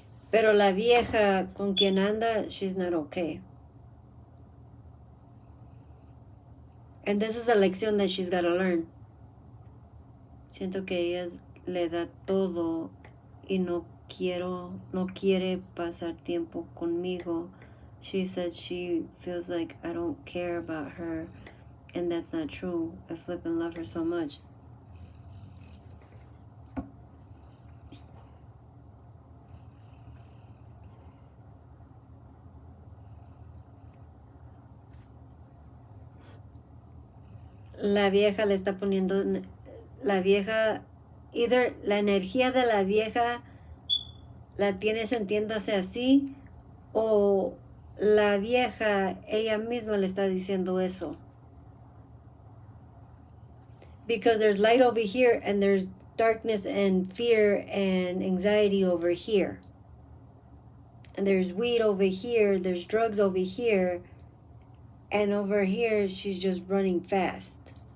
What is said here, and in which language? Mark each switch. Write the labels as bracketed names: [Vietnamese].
[Spanish] Pero la vieja con quien anda, [English] she's not okay. And this is a lección that she's got to learn. [Spanish] Siento que ella le da todo y no quiere pasar tiempo conmigo. [English] She said she feels like I don't care about her, and that's not true. I flip and love her so much. [Spanish] La vieja le está poniendo, la vieja, either la energía de la vieja la tiene sintiéndose así, o la vieja ella misma le está diciendo eso. [English] Because there's light over here and there's darkness and fear and anxiety over here. And there's weed over here, there's drugs over here, and over here she's just running fast.